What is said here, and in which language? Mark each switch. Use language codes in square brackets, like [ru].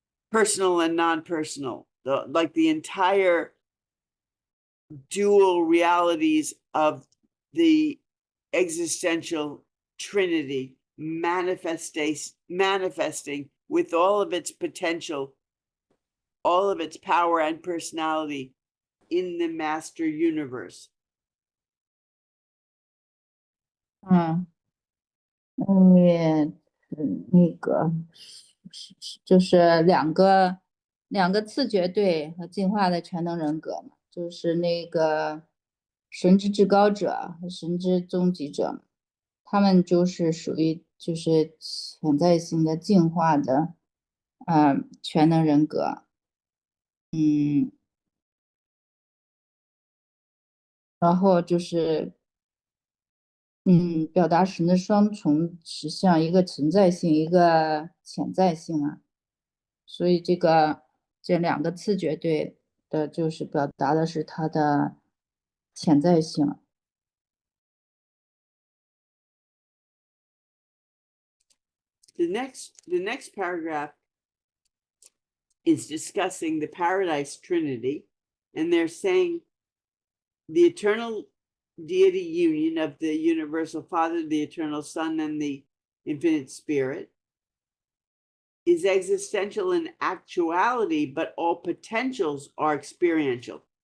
[en] personal and non-personal, like the entire dual realities of the existential trinity manifesting with all of its potential, all of its power and personality in the master universe. [zh] 那个就是两个次绝对和进化的全能人格嘛，就是那个神之至高者和神之终极者，他们就是属于就是潜在性的进化的全能人格。然后就是表达神的双重实相，一个存在性，一个潜在性啊。所以这两个次绝对的，就是表达的是它的潜在性。 [en] The next paragraph is discussing the paradise trinity, and they're saying the eternal deity union of the universal Father, the eternal Son, and the infinite Spirit is existential in actuality, but all potentials are experiential.